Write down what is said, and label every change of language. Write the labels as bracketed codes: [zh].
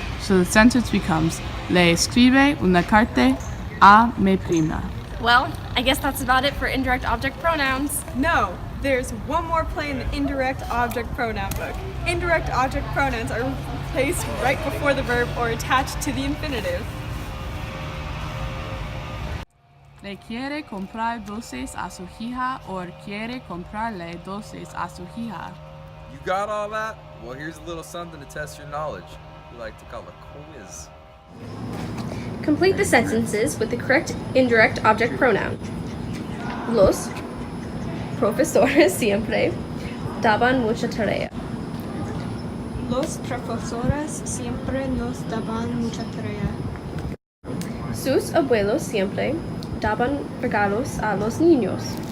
[en] So the sentence becomes, [es] le escribe una carta a mi prima. [en] Well, I guess that's about it for indirect object pronouns. No, there's one more play in the indirect object pronoun book. Indirect object pronouns are placed right before the verb or attached to the infinitive. [es] Le quiere comprar dulces a su hija or quiere comprarle dulces a su hija. [en] You got all that? Well, here's a little something to test your knowledge. We like to call a quiz. Complete the sentences with the correct indirect object pronoun. [es] Los profesores siempre daban mucha tarea. Los profesores siempre nos daban mucha tarea. Sus abuelos siempre daban regalos a los niños.